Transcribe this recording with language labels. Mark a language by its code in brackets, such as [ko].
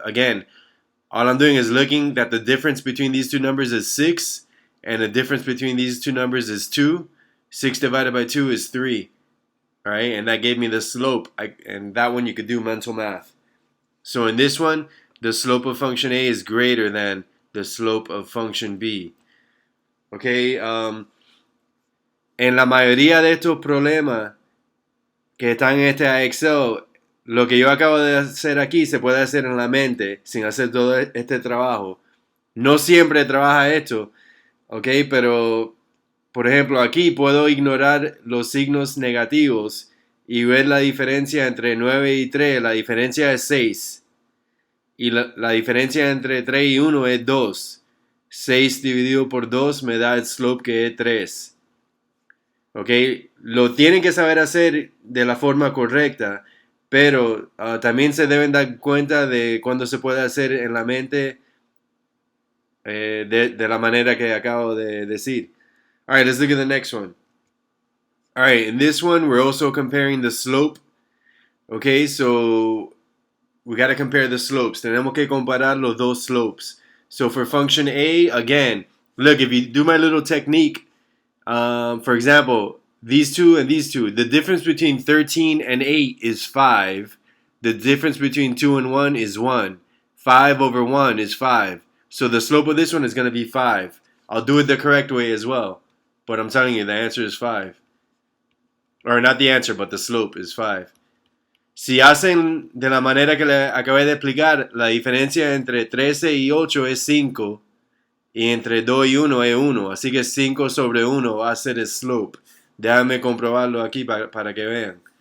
[en] Again, all I'm doing is looking that the difference between these two numbers is 6. And the difference between these two numbers is 2. 6 divided by 2 is 3. All right, and that gave me the slope. And that one you could do mental math. So in this one, the slope of function A is greater than the slope of function B. [es] Okay, en la mayoría de estos problemas que están en este IXL, lo que yo acabo de hacer aquí se puede hacer en la mente sin hacer todo este trabajo. No siempre trabaja esto, ok, pero por ejemplo aquí puedo ignorar los signos negativos y ver la diferencia entre 9 y 3, la diferencia es 6. Y la diferencia entre 3 y 1 es 2. 6 dividido por 2 me da el slope que es 3. ¿Ok? Lo tienen que saber hacer de la forma correcta, pero también se deben dar cuenta de cuando se puede hacer en la mente de la manera que acabo de decir. [en] All right, let's look at the next one. All right, in this one, we're also comparing the slope. Okay, so we got to compare the slopes. [es] Tenemos que comparar los dos slopes. [en] So for function A, again, look, if you do my little technique, for example, these two and these two, the difference between 13 and 8 is 5. The difference between 2 and 1 is 1. 5 over 1 is 5. So the slope of this one is going to be 5. I'll do it the correct way as well. But I'm telling you, the answer is 5. Or not the answer, but the slope is 5. [es] Si hacen de la manera que le acabé de explicar, la diferencia entre 13 y 8 es 5. Y entre 2 y 1 es 1. Así que 5 sobre 1 va a ser el slope. Déjame comprobarlo aquí para que vean.